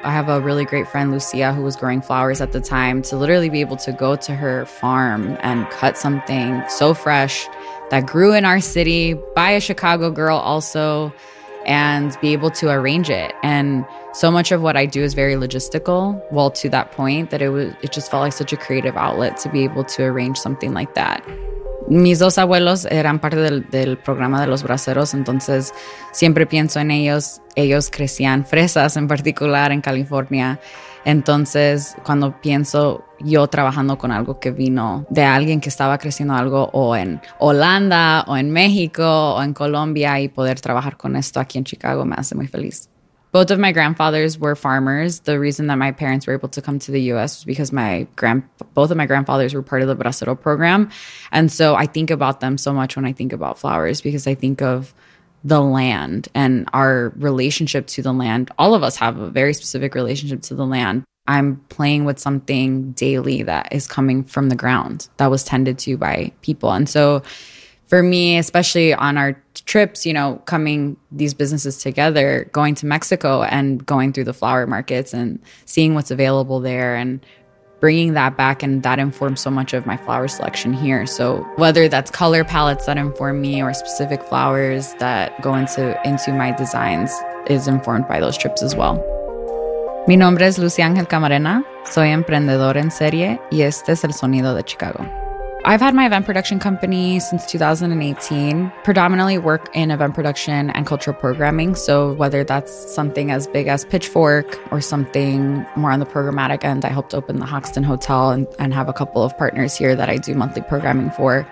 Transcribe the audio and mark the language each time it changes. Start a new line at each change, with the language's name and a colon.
English: I have a really great friend, Lucia, who was growing flowers at the time, to literally be able to go to her farm and cut something so fresh that grew in our city by a Chicago girl also, and be able to arrange it. And so much of what I do is very logistical. Well, to that point that it just felt like such a creative outlet to be able to arrange something like that.
Spanish: Mis dos abuelos eran parte del programa de los braceros, entonces siempre pienso en ellos. Ellos crecían fresas en particular en California. Entonces, cuando pienso yo trabajando con algo que vino de alguien que estaba creciendo algo o en Holanda o en México o en Colombia y poder trabajar con esto aquí en Chicago me hace muy feliz.
English: Both of my grandfathers were farmers. The reason that my parents were able to come to the U.S. was because both of my grandfathers were part of the Bracero program. And so I think about them so much when I think about flowers, because I think of the land and our relationship to the land. All of us have a very specific relationship to the land. I'm playing with something daily that is coming from the ground that was tended to by people. And so for me, especially on our trips, you know, coming these businesses together, going to Mexico and going through the flower markets and seeing what's available there and bringing that back, and that informs so much of my flower selection here. So whether that's color palettes that inform me or specific flowers that go into my designs is informed by those trips as well.
Spanish: Mi nombre es Lucy Ángel Camarena. Soy emprendedor en serie y este es el sonido de Chicago.
English: I've had my event production company since 2018, predominantly work in event production and cultural programming. So whether that's something as big as Pitchfork or something more on the programmatic end, I helped open the Hoxton Hotel and have a couple of partners here that I do monthly programming for.